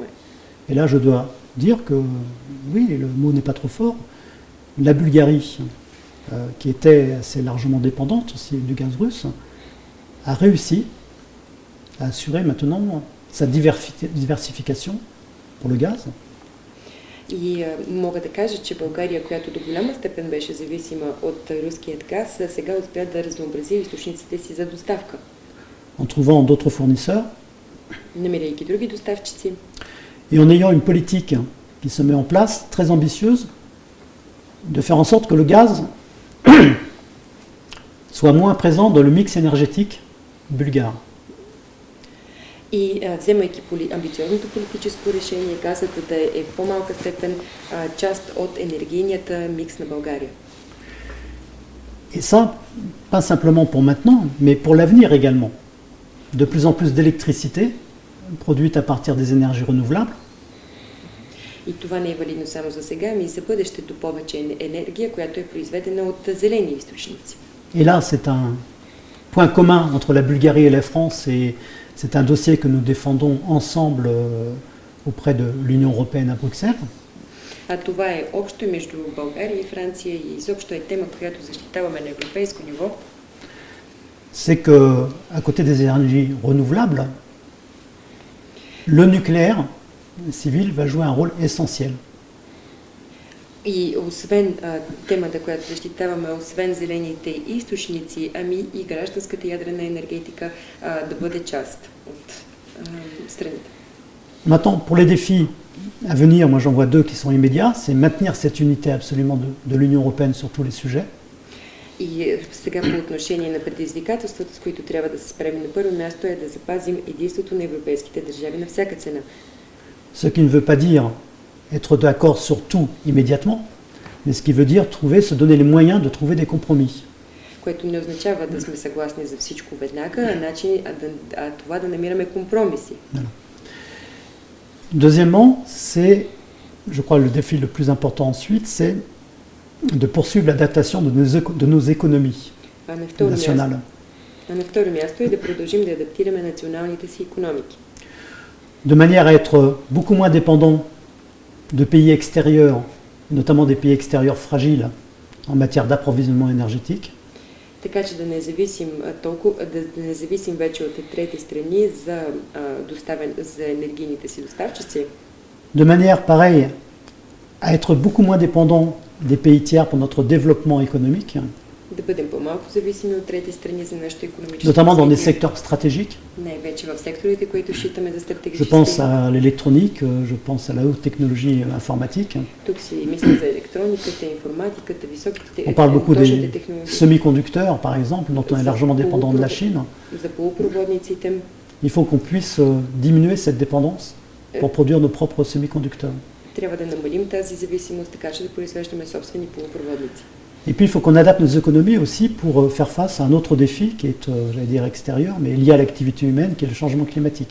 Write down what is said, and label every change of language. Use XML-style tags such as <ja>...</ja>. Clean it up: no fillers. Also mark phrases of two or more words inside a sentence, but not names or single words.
<fr>Et là, je dois dire que, oui, le mot n'est pas trop fort, la Bulgarie, qui était assez largement dépendante aussi du gaz russe, a réussi à assurer maintenant sa diversification pour le gaz.</fr> <bg>И мога да кажа, че България, която до голяма степен беше зависима от руският газ, сега успя да разнообрази източниците си за доставка.</bg> <fr>En trouvant d'autres fournisseurs.</fr> <bg>Намирайки други доставчици.</bg> <fr>Et en ayant une politique qui se met en place, très ambitieuse, de faire en sorte que le gaz soit moins présent dans le mix énergétique bulgare.</fr> <bg>И вземайки амбициозното политическо решение, газът да е в по-малка степен част от енергийният микс на България.</bg> <fr>Et ça, pas simplement pour maintenant, mais pour l'avenir également. De plus en plus d'électricité produite à partir des énergies renouvelables.</fr> <bg>И това не е валидно само за сега, ами и за бъдещето повече енергия, която е произведена от зелени източници.</bg> <fr>Et là, c'est un point commun entre la Bulgarie et la France, et c'est un dossier que nous défendons ensemble auprès de l'Union européenne à Bruxelles.</fr> <bg>А това е общо между България и Франция и изобщо е тема, която защитаваме на европейско ниво.</bg> <fr>C'est que, à côté des énergies renouvelables, le nucléaire civil va jouer un rôle essentiel.</fr> <bg>И освен темата, която защитаваме, освен зелените източници, ами и гражданската ядрена енергетика да бъде част от страните.</bg> <fr>Maintenant, pour les défis à venir, moi j'en vois deux qui sont immédiats, c'est maintenir cette unité absolument de l'Union européenne sur tous les sujets.</fr> <bg>И сега по отношение на предизвикателствата, с които трябва да се справим на първо място е да запазим единството на европейските държави на всяка цена.</bg> <fr>Ce qui ne veut pas dire être d'accord sur tout immédiatement, mais ce qui veut dire se donner les moyens de trouver des compromis.</fr> <bg>Което не означава да сме съгласни за всичко веднага, а това да намираме компромиси.</bg> <fr>Voilà. Deuxièmement, c'est, je crois, le défi le plus important ensuite, c'est de poursuivre l'adaptation de nos économies nationales.</fr> <bg>На второ място е да продължим да адаптираме националните си икономики.</bg> <fr>De manière à être beaucoup moins dépendant de pays extérieurs, notamment des pays extérieurs fragiles en matière d'approvisionnement énergétique.</fr> <bg>Така че да не зависим вече от трети страни за енергийните си доставчици.</bg> <fr>De manière pareille à être beaucoup moins dépendant des pays tiers pour notre développement économique.</fr> <bg>Да бъдем по-малко зависими от трети страни за нашето икономическо</bg> <fr>Notamment dans des</fr> <bg>развитие.</bg> <fr>secteurs stratégiques.</fr> <bg>Най-вече в секторите, които считаме за</bg> <fr>Je</fr> <bg>стратегически.</bg> <fr>pense à l'électronique, je pense à la haute technologie informatique.</fr> <bg>Тук си мисля за електрониката, информатиката, високите</bg> <fr>On parle beaucoup</fr> <bg>точните</bg> <fr>des</fr> <bg>технологии.</bg> <fr>semi-conducteurs, par exemple, dont on est largement dépendant de la Chine.</fr> <bg>За полупроводниците.</bg> <fr>Il faut qu'on puisse diminuer cette dépendance pour produire nos propres semi-conducteurs.</fr> <bg>Трябва да намалим тази зависимост, така че да произвеждаме собствени полупроводници.</bg> <fr>Et puis il faut qu'on adapte nos économies aussi pour faire face à un autre défi qui est, j'allais dire, extérieur, mais lié à l'activité humaine, qui est le changement climatique.</fr>